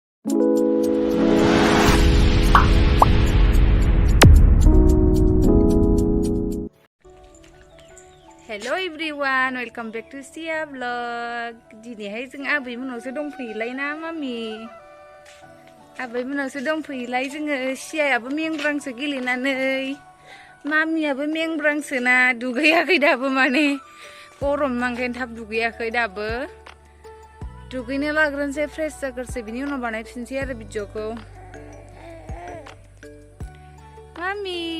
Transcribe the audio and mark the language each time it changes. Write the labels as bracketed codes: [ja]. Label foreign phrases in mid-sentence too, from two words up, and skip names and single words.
[en] Hello everyone, welcome back to Sia vlog. [brx] Dinihai जों आबैमोनावसो दंफैयोलाय ना मामि? आबैमोनावसो दंफैयोलाय जोङो सियायाबो मेंब्रांसो गेलेनानै मामियाबो मेंब्रांसो ना दुगैयाखै दाबो माने गरम नांखायनो थाब दुगैयाखै दाबो दुगैनो लाग्रोनोसै फ्रेश जाग्रोसै बिनि उनाव बानायफिनसै आरो भिडिअखौ मामि